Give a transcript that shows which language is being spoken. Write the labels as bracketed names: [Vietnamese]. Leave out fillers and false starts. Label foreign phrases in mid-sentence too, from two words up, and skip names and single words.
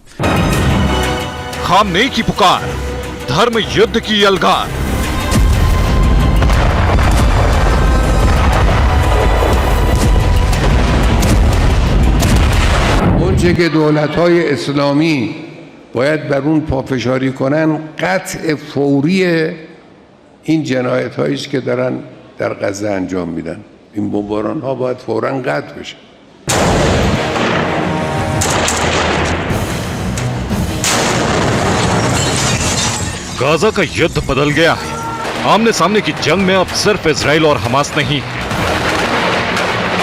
[Hindi] खामनेई की पुकार, धर्म युद्ध की यलगार। [Persian] اونچه که دولت‌های اسلامی باید بر اون پافشاری کنن قطع فوری این جنایت‌هایی است که دارن در غزه انجام میدن. این بمباران‌ها باید فوراً قطع بشه. [Hindi] गाजा का युद्ध बदल गया है। आमने सामने की जंग में अब सिर्फ इजराइल और हमास नहीं है,